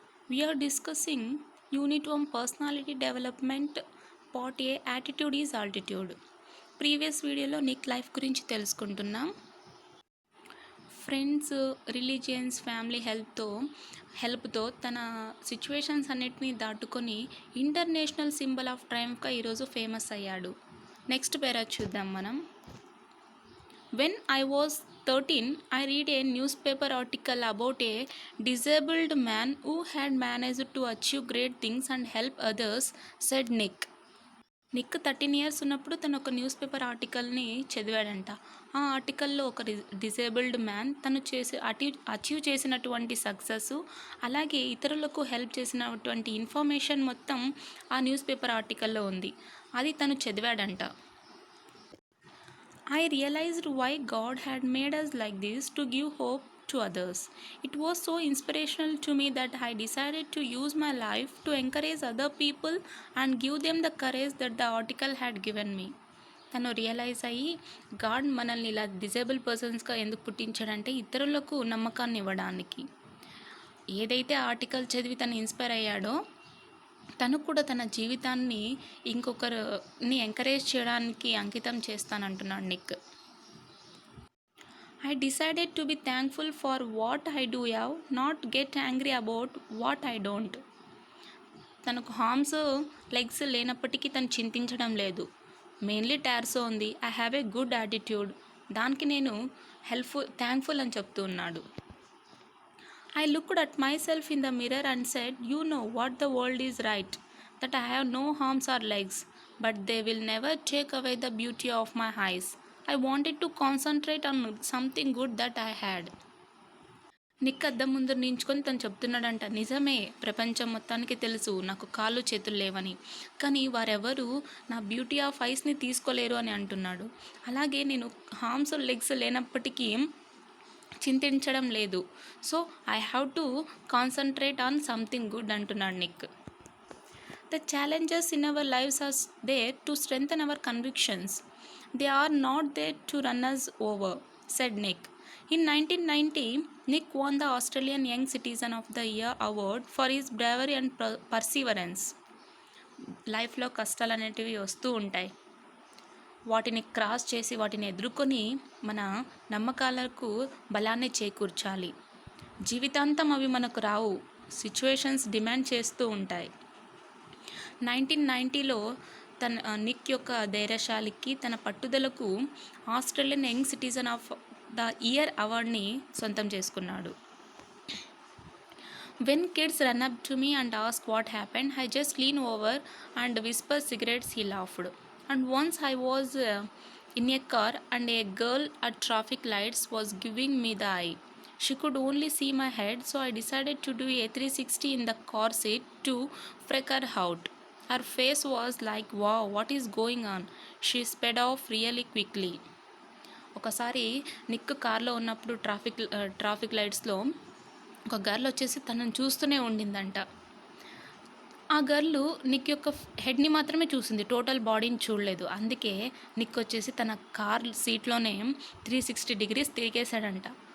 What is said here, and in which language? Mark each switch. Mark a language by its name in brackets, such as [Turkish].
[English] We are discussing Unit 1 Personality Development Part A Attitude is Altitude. [Telugu] Previous వీడియోలో Nick life గురించి తెలుసుకుంటున్నాం. Friends, religions, family హెల్ప్తో తన situations అన్నిటినీ దాటుకొని ఇంటర్నేషనల్ సింబల్ ఆఫ్ ట్రయంఫ్గా ఈరోజు ఫేమస్ అయ్యాడు. నెక్స్ట్ పేరా చూద్దాం మనం. [English] When I was 13, I read a newspaper article about a disabled man who had managed to achieve great things and help others, said Nick. [Telugu] Nick 13 years ఉన్నప్పుడు తను ఒక news paper ఆర్టికల్ని చదివాడంట. ఆ ఆర్టికల్లో ఒక డిసేబుల్డ్ మ్యాన్ తను achieve చేసినటువంటి success, అలాగే ఇతరులకు హెల్ప్ చేసినటువంటి ఇన్ఫర్మేషన్ మొత్తం ఆ న్యూస్ పేపర్ ఆర్టికల్లో ఉంది. అది తను చదివాడంట. [English] I realized why God had made us like this, to give hope to others. It was so inspirational to me that I decided to use my life to encourage other people and give them the courage that the article had given me. [Telugu] తను realise అయ్యి God మనల్ని ఇలా disable పర్సన్స్గా ఎందుకు పుట్టించాడంటే ఇతరులకు నమ్మకాన్ని ఇవ్వడానికి. ఏదైతే article చదివి తను ఇన్స్పైర్ అయ్యాడో తను కూడా తన జీవితాన్ని ఇంకొకరిని ఎంకరేజ్ చేయడానికి అంకితం చేస్తానంటున్నాడు Nick. [English] I decided to be thankful for what I do have, not get angry about what I don't. [Telugu] తనకు హార్మ్స్ లెగ్స్ లేనప్పటికీ తను చింతించడం లేదు. మెయిన్లీ టార్సో ఉంది. [English] I have a good attitude, [Telugu] దానికి నేను థ్యాంక్ఫుల్ అని చెప్తూ ఉన్నాడు. [English] I looked at myself in the mirror and said, you know what the world is right, that I have no arms or legs, but they will never take away the beauty of my eyes. I wanted to concentrate on something good that I had. [Telugu] Nick అద్దం ముందు నించుకొని తను చెప్తున్నాడంట, నిజమే, ప్రపంచం మొత్తానికి తెలుసు నాకు కాళ్ళు చేతులు లేవని, కానీ వారెవరు నా బ్యూటీ ఆఫ్ ఐస్ని తీసుకోలేరు అని అంటున్నాడు. అలాగే నేను హార్మ్స్ లెగ్స్ లేనప్పటికీ చింతించడం లేదు. [English] So I have to concentrate on something good అంటున్నాడు Nick. The challenges in our lives are there to strengthen our convictions. They are not there to run us over, said Nick. In 1990, Nick won the Australian Young Citizen of the Year award for his bravery and perseverance. [Telugu] లైఫ్లో కష్టాలు అనేటివి వస్తూ ఉంటాయి. వాటిని cross చేసి వాటిని ఎదుర్కొని మన నమ్మకాలకు బలాన్ని చేకూర్చాలి. జీవితాంతం అవి మనకు రావు, సిచ్యువేషన్స్ డిమాండ్ చేస్తూ ఉంటాయి. 1990లో నిక్ యొక్క ధైర్యశాలికి, తన పట్టుదలకు Australian young citizen of the year అవార్డ్ని సొంతం చేసుకున్నాడు. [English] When kids run up to me and ask what happened, I just lean over and whisper cigarettes, he laughed. And once I was in a car and a girl at traffic lights was giving me the eye. She could only see my head, so I decided to do a 360 in the car seat to freak her out. Her face was like, wow, what is going on? She sped off really quickly. [Telugu] ఒకసారి Nick కార్లో ఉన్నప్పుడు traffic లైట్స్లో ఒక girl వచ్చేసి తనను చూస్తూనే ఉండిందంట. ఆ గర్లు Nick యొక్క హెడ్ని మాత్రమే చూసింది, టోటల్ బాడీని చూడలేదు. అందుకే నిక్ వచ్చేసి తన కార్ సీట్లోనే 360 డిగ్రీస్ తిరిగేశాడంట.